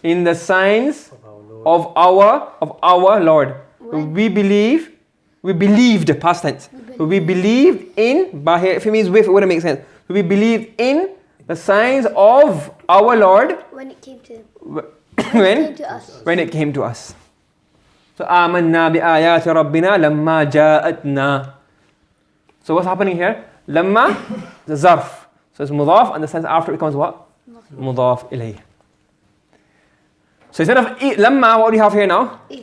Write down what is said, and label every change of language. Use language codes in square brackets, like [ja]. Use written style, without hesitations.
[en] in the signs of our Lord. of our Lord. When? We believed, past tense. We believed in, but here, if it means with, it wouldn't make sense. We believed in the signs of our Lord When it came to when? to us. When it came to us. So, [ar] آمنا بآيات ربنا لما جاءتنا. [en] So what's happening here? Lamma, the zarf. So it's mudaf, and the sense after it becomes what? Mudaf ilayh. So instead of lamma, what do you have here now?